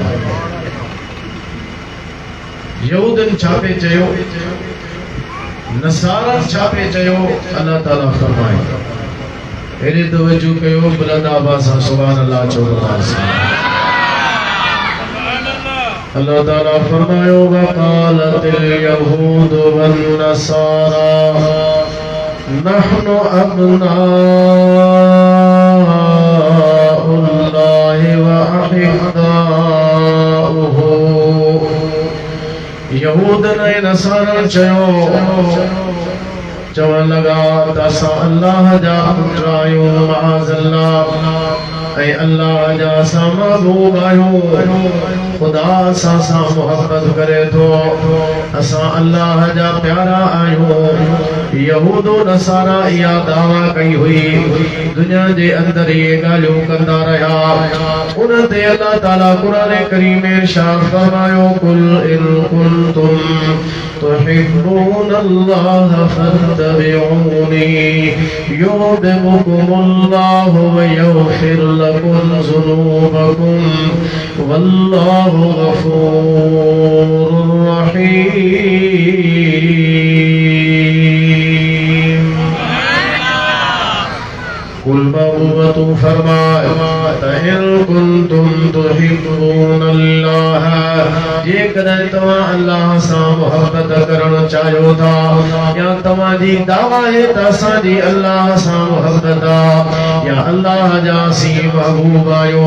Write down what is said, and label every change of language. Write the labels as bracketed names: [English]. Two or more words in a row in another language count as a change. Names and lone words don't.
[Sindhi] यहूदन छा पे चयो, नसारन छा पे चयो, अल्लाह ताला फरमाए हेॾे तवज्जो कयो, बुलंद आवाज़ सां [Arabic] سبحان الله [Sindhi] चओ। अल्लाह ताला फरमायो [Arabic] وقالت اليهود والنصارى نحن أبناء الله وأحباؤه. [Sindhi] यहूद ने नसारा चवण लगा त असां अल्लाह जा पुट आहियूं, माज़अल्लाह, ऐं अल्लाह जा असां महबूब आहियूं। खुदा असां सां मोहब्बत करे थो, असां अल्लाह जा प्यारा आहियूं। यहूदो नसारा इहा दावा कई हुई, दुनिया जे अंदर इहे ॻाल्हियूं कंदा रहिया। उन ते अल्लाह ताला क़ुरान करीम में इरशाद फरमायो [Arabic] قل إن كنتم تحبون الله فاتبعوني يحببكم الله ويغفر لكم ذنوبكم والله غفور رحيم. [Sindhi] कुल महबूबतु फरमाए [Arabic] إن كنتم تحبون الله, [Sindhi] जेकॾहिं तव्हां अल्लाह सां मोहब्बत करणु चाहियो था या तव्हांजी दावा आहे त असांजी अल्लाह सां मोहब्बत आहे या अल्लाह जा असीं महबूब आहियो।